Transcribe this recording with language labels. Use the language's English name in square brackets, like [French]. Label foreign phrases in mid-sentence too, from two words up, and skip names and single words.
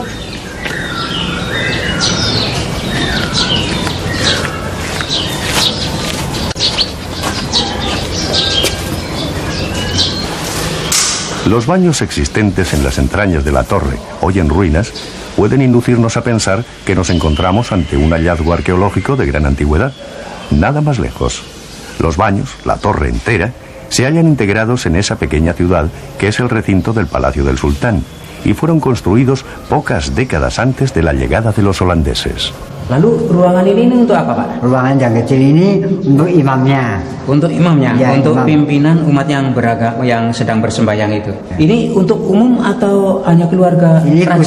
[Spanish] Los baños existentes en las entrañas de la torre, hoy en ruinas, pueden inducirnos a pensar que nos encontramos ante un hallazgo arqueológico de gran antigüedad. Nada más lejos. Los baños, la torre entera, se hallan integrados en esa pequeña ciudad que es el recinto del Palacio del Sultán y fueron construidos pocas décadas antes de la llegada de los holandeses. [Indonesian] Lalu ruangan ini untuk apa, Pak? Ruangan yang kecil ini untuk imamnya. Untuk imamnya, Ya, untuk imam. pimpinan umat yang yang sedang bersembahyang itu. Ini untuk umum atau hanya keluarga Ini raja?